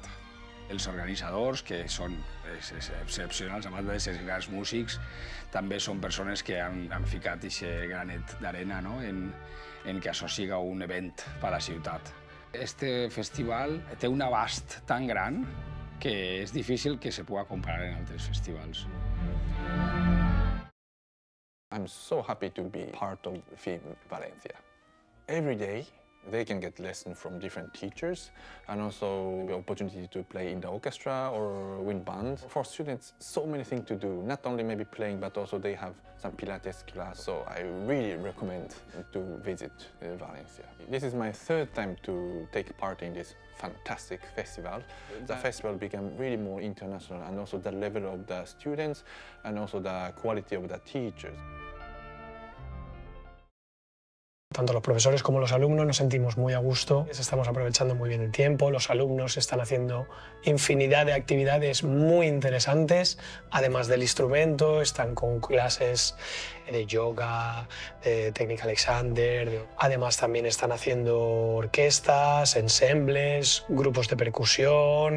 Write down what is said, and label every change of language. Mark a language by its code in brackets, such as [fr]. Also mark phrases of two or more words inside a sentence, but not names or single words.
[ca] Els organitzadors, que són excepcionals, a banda de ser grans músics, també són persones que han ficat aquest granet d'arena, no? en que això siga un event per a la ciutat. Este festival té un abast tan gran que és difícil que se pugui comparar en altres festivals. [en] I'm so happy to be part of FIM Valencia. Every day They can get lessons from different teachers and also the opportunity to play in the orchestra or wind band. For students, so many things to do, not only maybe playing, but also they have some Pilates class. So I really recommend to visit Valencia. This is my third time to take part in this fantastic festival. The festival became really more international, and also the level of the students and also the quality of the teachers. [es] Tanto los profesores como los alumnos nos sentimos muy a gusto, estamos aprovechando muy bien el tiempo, los alumnos están haciendo infinidad de actividades muy interesantes, además del instrumento, están con clases de yoga, de técnica Alexander, además también están haciendo orquestas, ensembles, grupos de percusión.